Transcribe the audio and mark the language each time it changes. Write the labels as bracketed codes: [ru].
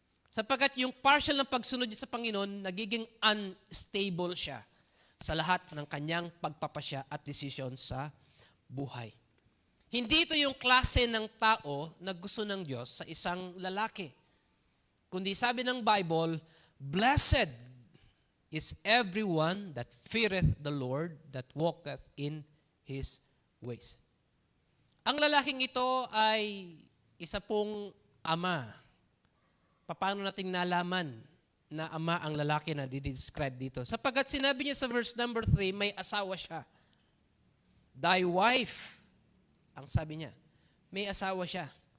[tl] Sapagkat yung partial ng pagsunod niya sa Panginoon, nagiging unstable siya sa lahat ng kanyang pagpapasya at desisyon sa buhay. Hindi ito yung klase ng tao na gusto ng Diyos sa isang lalaki. Kundi sabi ng Bible, [en] blessed is everyone that feareth the Lord, that walketh in His ways. [tl] Ang lalaking ito ay isa pong ama. Paano nating nalaman na ama ang lalaki na didescribe dito? Sapagkat sinabi niya sa verse number 3, may asawa siya. [en] Thy wife, [tl] ang sabi niya, may asawa siya.